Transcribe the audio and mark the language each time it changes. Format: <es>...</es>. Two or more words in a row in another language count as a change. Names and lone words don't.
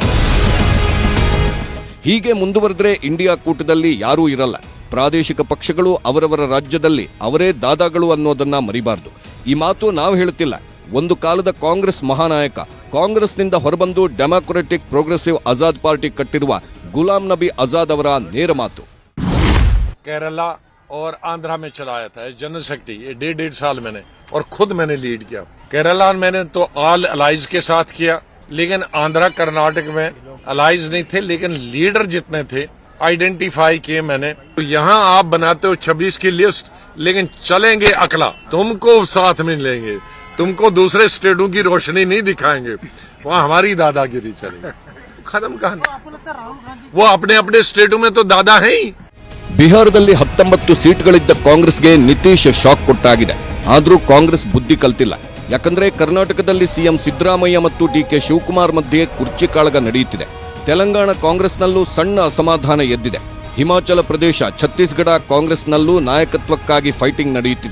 <kn>ಹೀಗೆ ಮುಂದುವರೆದ್ರೆ ಇಂಡಿಯಾ ಕೂಟದಲ್ಲಿ ಯಾರೂ ಇರಲ್ಲ. ಪ್ರಾದೇಶಿಕ ಪಕ್ಷಗಳು ಅವರವರ ರಾಜ್ಯದಲ್ಲಿ ಅವರೇ ದಾದಾಗಳು ಅನ್ನೋದನ್ನ ಮರಿಬಾರ್ದು. ಈ ಮಾತು ನಾವು ಹೇಳುತ್ತಿಲ್ಲ. ಒಂದು ಕಾಲದ ಕಾಂಗ್ರೆಸ್ ಮಹಾನಾಯಕ, ಕಾಂಗ್ರೆಸ್ನಿಂದ ಹೊರಬಂದು ಡೆಮಾಕ್ರೆಟಿಕ್ ಪ್ರೋಗ್ರೆಸಿವ್ ಆಜಾದ್ ಪಾರ್ಟಿ ಕಟ್ಟಿರುವ ಗುಲಾಂ ನಬಿ ಆಜಾದ್ ಅವರ ನೇರ ಮಾತು.</kn> <hi>केरला और आंध्रा में चलाया था जनशक्ति, ये 1.5 साल मैंने और खुद मैंने लीड किया. केरला मैंने तो</hi> <en>all allies</en> <hi>के साथ किया, लेकिन आंध्रा कर्नाटक में अलाइज नहीं थे, लेकिन लीडर जितने थे आइडेंटिफाई किए मैंने. तो यहाँ आप बनाते हो 26 की लिस्ट, लेकिन चलेंगे अकेला, तुमको साथ में लेंगे, तुमको दूसरे स्टेटों की रोशनी नहीं दिखाएंगे, वहाँ हमारी दादागिरी चलेगी. खत्म कहानी. वो अपने अपने स्टेटों में तो दादा है ही.</hi> <kn>ಬಿಹಾರದಲ್ಲಿ 19 ಸೀಟ್ಗಳಿದ್ದ ಕಾಂಗ್ರೆಸ್ಗೆ ನಿತೀಶ್ ಶಾಕ್ ಕೊಟ್ಟಾಗಿದೆ. ಆದರೂ ಕಾಂಗ್ರೆಸ್ ಬುದ್ಧಿ ಕಲ್ತಿಲ್ಲ. ಯಾಕಂದ್ರೆ ಕರ್ನಾಟಕದಲ್ಲಿ ಸಿಎಂ ಸಿದ್ದರಾಮಯ್ಯ ಮತ್ತು ಡಿಕೆ ಶಿವಕುಮಾರ್ ಮಧ್ಯೆ ಕುರ್ಚಿ ಕಾಳಗ ನಡೆಯುತ್ತಿದೆ. ತೆಲಂಗಾಣ ಕಾಂಗ್ರೆಸ್ನಲ್ಲೂ ಸಣ್ಣ ಅಸಮಾಧಾನ ಎದ್ದಿದೆ. ಹಿಮಾಚಲ ಪ್ರದೇಶ, ಛತ್ತೀಸ್ಗಢ ಕಾಂಗ್ರೆಸ್ನಲ್ಲೂ ನಾಯಕತ್ವಕ್ಕಾಗಿ ಫೈಟಿಂಗ್ ನಡೆಯುತ್ತಿದೆ.</kn>